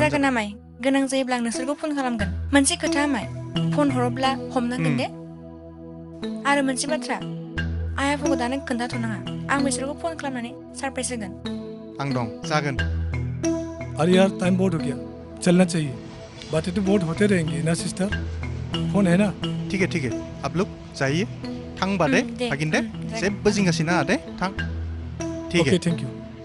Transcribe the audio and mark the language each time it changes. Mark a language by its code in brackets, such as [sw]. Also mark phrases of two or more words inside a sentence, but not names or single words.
[brx] जागोन आमाय गोनां जायोब्ला आं नोंसोरखौ फन खालामगोन मोनसे खोथा आमाय फन हरोब्ला हमनांगोन दे आरो मोनसे बाथ्रा आइ आफाखौ दानो खोन्थाथ'नाङा आं बिसोरखौ फन खालामनानै सरप्राइज होगोन आं दं जागोन [hi] अरे यार टाइम बहुत हो गया चलना चाहिए बातें तो बहुत होते रहेंगी ना सिस्टर फोन है ना ठीक है आप लोग जाइए [brx] थांबा दे हागिन दे जेबो जिंगासि नाङा दे थां [hi] ठीक है [en] okay thank you